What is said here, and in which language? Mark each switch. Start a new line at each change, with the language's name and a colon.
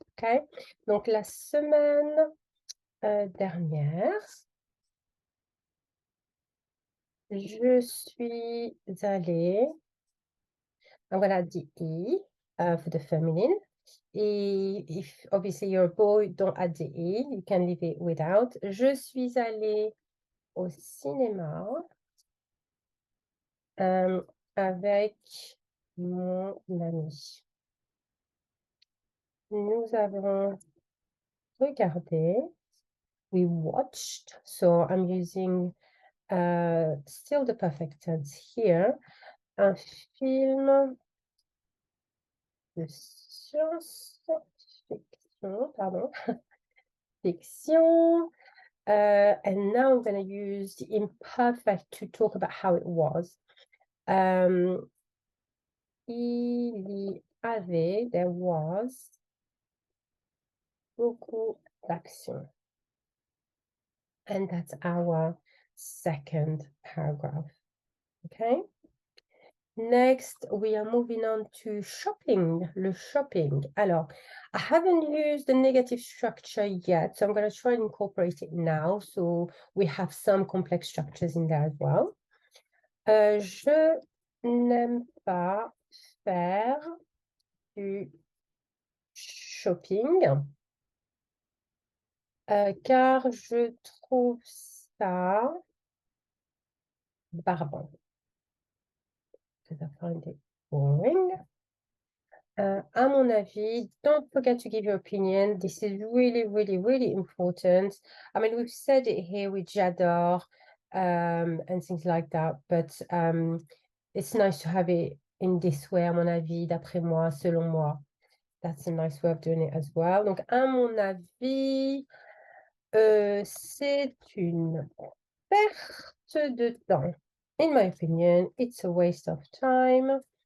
English: Okay?
French: Donc, la semaine dernière, je suis allée,
English: I'm going to add the E for the feminine. If obviously you're a boy, don't add the E. You can leave it without.
French: Je suis allée au cinéma avec mon ami. Nous avons regardé.
English: We watched. So I'm using still the perfect tense here.
French: Un film de science-fiction, pardon.
English: Fiction. And now I'm going to use the imperfect to talk about how it was.
French: Il y avait,
English: there was,
French: beaucoup d'action.
English: And that's our second paragraph. Okay? Next, we are moving on to shopping, le shopping. Alors, I haven't used the negative structure yet, so I'm going to try and incorporate it now. So we have some complex structures in there as well.
French: Je n'aime pas faire du shopping car je trouve ça barbant.
English: Because I find it boring.
French: À mon avis,
English: don't forget to give your opinion. This is really, really, really important. I mean, we've said it here with j'adore and things like that, but it's nice to have it in this way,
French: à mon avis, d'après moi, selon moi.
English: That's a nice way of doing it as well.
French: Donc, à mon avis, c'est une perte de temps.
English: In my opinion, it's a waste of time.